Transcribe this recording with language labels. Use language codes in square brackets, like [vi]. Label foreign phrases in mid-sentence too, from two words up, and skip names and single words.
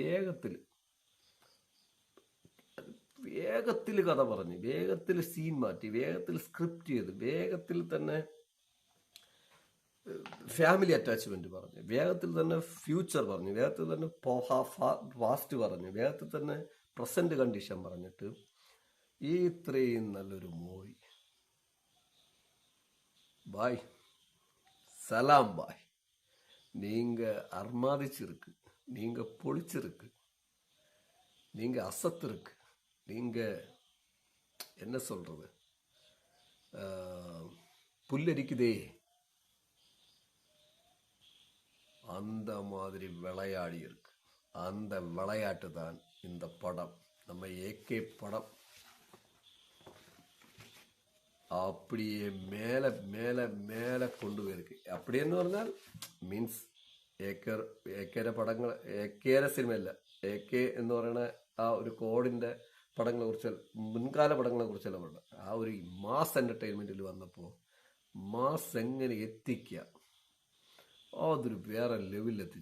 [ml] വേഗത്തിൽ കഥ പറഞ്ഞ്, വേഗത്തിൽ സീൻ മാറ്റി, വേഗത്തിൽ സ്ക്രിപ്റ്റ് ചെയ്ത്, വേഗത്തിൽ തന്നെ [en] family attachment [ml] പറഞ്ഞ്, വേഗത്തിൽ തന്നെ ഫ്യൂച്ചർ പറഞ്ഞ്, വേഗത്തിൽ തന്നെ പാസ്റ്റ് പറഞ്ഞ്, വേഗത്തിൽ തന്നെ [en] present condition [ml] പറഞ്ഞിട്ട് ഇത്രയും നല്ലൊരു മൂവി. [ta] பாய், சலாம் பாய். நீங்கள் அர்மாதிச்சிருக்கு, நீங்கள் பொழிச்சிருக்கு, நீங்கள் அசத்திருக்கு, நீங்கள் என்ன சொல்கிறது, புல்லரிக்குதே அந்த மாதிரி விளையாடி இருக்கு. அந்த விளையாட்டு தான் இந்த படம். நம்ம ஏகே படம் அப்படியே மேலே மேலே மேலே കൊണ്ടുപോയിருக்கு. [ml] അപ്പടിയെന്ന് പറഞ്ഞാൽ മീൻസ് ഏക്കേരെ പടങ്ങൾ, ഏക്കേരെ സിനിമയല്ല, എ കെ എന്ന് പറയുന്ന ആ ഒരു കോഡിൻ്റെ പടങ്ങളെ കുറിച്ച്, മുൻകാല പടങ്ങളെ കുറിച്ചല്ല പറയുന്നത്. ആ ഒരു [en] mass entertainment [ml] വന്നപ്പോൾ മാസ് എങ്ങനെ എത്തിക്കുക, അതൊരു വേറെ ലെവലിലെത്തിച്ചു.